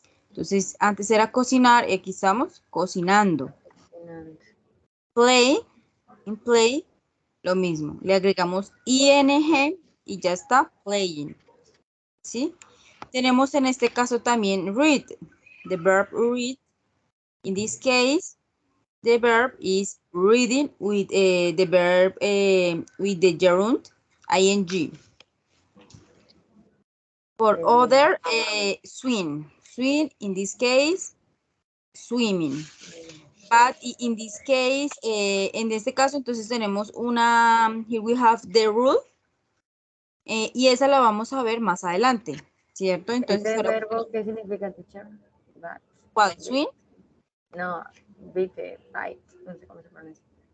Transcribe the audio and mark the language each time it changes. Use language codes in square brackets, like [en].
[es] Entonces, antes era cocinar y aquí estamos cocinando. Play, en play, lo mismo. Le agregamos ing y ya está, playing. ¿Sí? Tenemos en este caso también read, [en] the verb read. In this case, the verb is reading with the verb with the gerund ing. For other, swim. Swim, in this case, swimming. But in this case, [es] en este caso, entonces tenemos [en] here we have the rule, [es] y esa la vamos a ver más adelante, ¿cierto? Entonces, ¿Ese verbo qué significa, teacher? ¿cuál? Swim. No, bite, bite, no sé cómo se pronuncia.